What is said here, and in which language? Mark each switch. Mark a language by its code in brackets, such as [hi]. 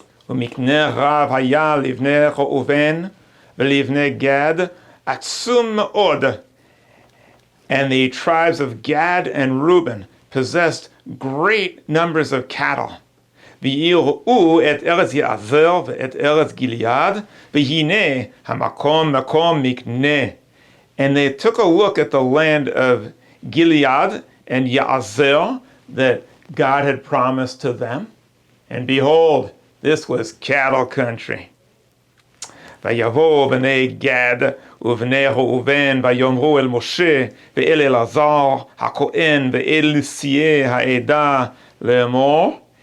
[he] ומקנה רב היה לבני ראובן ולבני גד עצום מאוד. [en] And the tribes of Gad and Reuben possessed great numbers of cattle. [he] ויראו את ארץ יעזר ואת ארץ גיליעד, והנה המקום מקום מקנה. [en] And they took a look at the land of Gilead and Ya'azel that God had promised to them. And behold, this was cattle country. [he] ויבואו בני גד ובני ראובן ויאמרו אל משה ואל אלעזר הכהן ואל נשיאי העדה לאמור.